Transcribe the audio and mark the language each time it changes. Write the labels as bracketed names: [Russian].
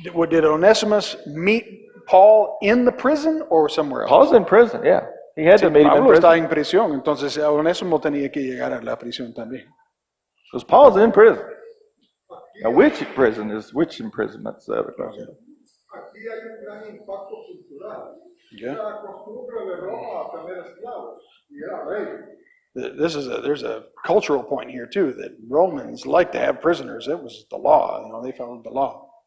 [English] Did Onesimus meet Paul in the prison or somewhere else? Paul's in prison, yeah. He had [Spanish] Sí, [English] to meet him in [Spanish] Pablo está [English] prison. [Spanish] en prisión, entonces Onésimo tenía que llegar a la prisión también. [English] Because Paul's in prison. Now, which imprisonment's the other question. [Spanish] Aquí hay un gran impacto cultural. [English] Yeah. [Spanish] La costumbre de Roma a tener esclavos y era rey. [English] There's a cultural point here too, that Romans like to have prisoners. It was the law, they followed the law.